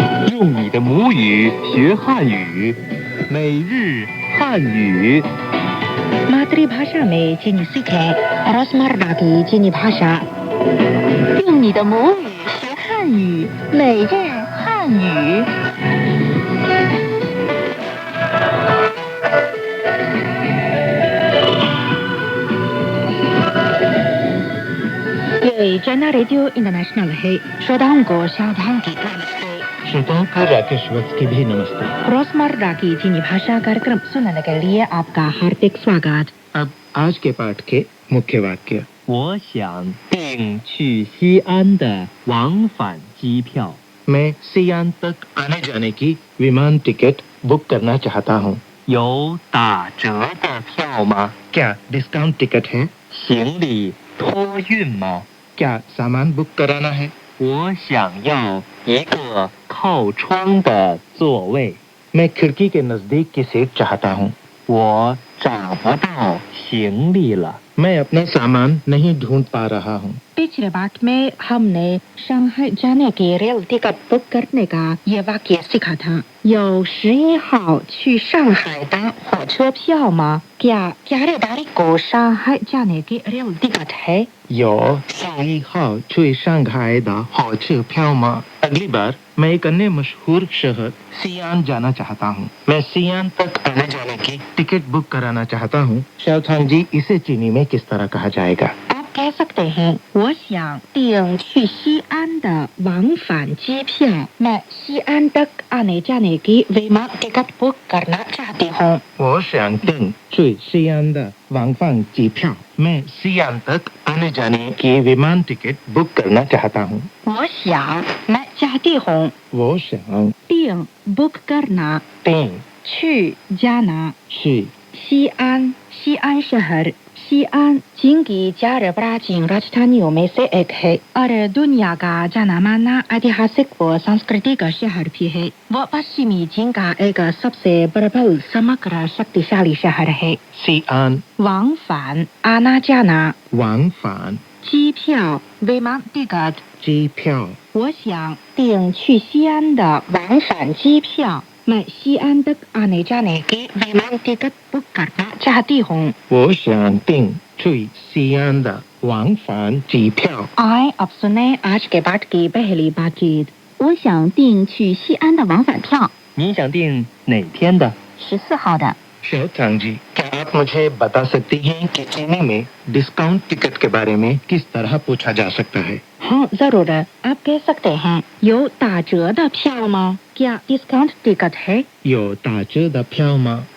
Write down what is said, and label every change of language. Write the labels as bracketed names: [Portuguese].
[Chinese] 用你的母语学汉语，每日汉语。 [Hindi] मातृभाषा में चीनी सीखें, रोजमर्रा की चीनी भाषा। [Chinese] 用你的母语学汉语，每日汉语。 [Hindi] ये जना रेडियो इंटरनेशनल है। श्रोताओं को सावधान की नमस्ते। श्रोताओं को राकेश वत्स की भी नमस्ते। रोजमर्रा की चीनी भाषा कार्यक्रम सुनने के लिए आपका हार्दिक स्वागत। अब आज के पाठ के मुख्य वाक्य। [Chinese] 我想订去西安的往返机票。 [Hindi] मैं सियान तक आने जाने की विमान टिकट बुक करना चाहता हूँ। [Chinese] 有打折的票吗？ [Hindi] क्या डिस्काउंट टिकट है? [Chinese] 行李托运吗？ [Hindi] क्या सामान बुक कराना है? [Chinese] 我想要一个靠窗的座位。 [Hindi] मैं खिड़की के नजदीक की सीट चाहता हूँ। [Chinese] 我找不到行李了。 [Hindi] मैं अपना सामान नहीं ढूंढ पा रहा हूँ। पिछले पाठ में हमने शंघाई जाने की रेल टिकट बुक करने का ये वाक्य सीखा था। [Chinese] 有11号去上海的火车票吗? [Hindi] क्या 11 तारीख को शंघाई जाने की रेल टिकट है? [Chinese] 有11号去上海的火车票吗? [Hindi] अगली बार मैं एक अन्य मशहूर शहर सियान जाना चाहता हूँ। मैं सियान तक आने जाने की टिकट बुक कराना चाहता हूँ। शाओथांग जी, इसे चीनी में किस तरह कहा जाएगा? आप कह सकते हैं [Chinese] 我想订去西安的往返机票। [Hindi] मैं सियान तक आने जाने की विमान टिकट बुक करना चाहती हूँ। [Chinese] 我想订去西安的往返机票。 [Hindi] मैं सियान तक आने जाने की विमान टिकट बुक करना चाहता हूँ। [Chinese] 我想 [Hindi] मैं चाहती हूँ। [Chinese] 我想订 [Hindi] बुक करना, [Chinese] 订去 [Hindi] जाना, [Chinese] 去 [Hindi] सीआन सीआन शहर। सीआन चीन की 4 प्राचीन राजधानियों में से एक है और दुनिया का जाना माना ऐतिहासिक व सांस्कृतिक शहर भी है। वह पश्चिमी चीन का एक सबसे प्रबल समग्र शक्तिशाली शहर है। सियान [Chinese] 往返 [Hindi] आना जाना, [Chinese] 往返机票 [Hindi] विमान टिकट। [Chinese] 机票。我想订去西安的往返机票。 [Hindi] मैं सीआन तक आने जाने की विमान टिकट बुक करना चाहती हूँ। [Chinese] 我想订去西安的往返机票。 [Hindi] आए अब सुने आज के पाठ की पहली बातचीत। [Chinese] 我想订去西安的往返票。你想订哪天的？ 14号的。 [Hindi] शाओथांग जी, क्या आप मुझे बता सकती हैं कि चीनी में डिस्काउंट टिकट के बारे में किस तरह पूछा जा सकता है? हाँ जरूर, आप कह सकते हैं [Chinese] 有打折的票吗? [Hindi] क्या डिस्काउंट टिकट है? [Chinese] 有打折的票吗?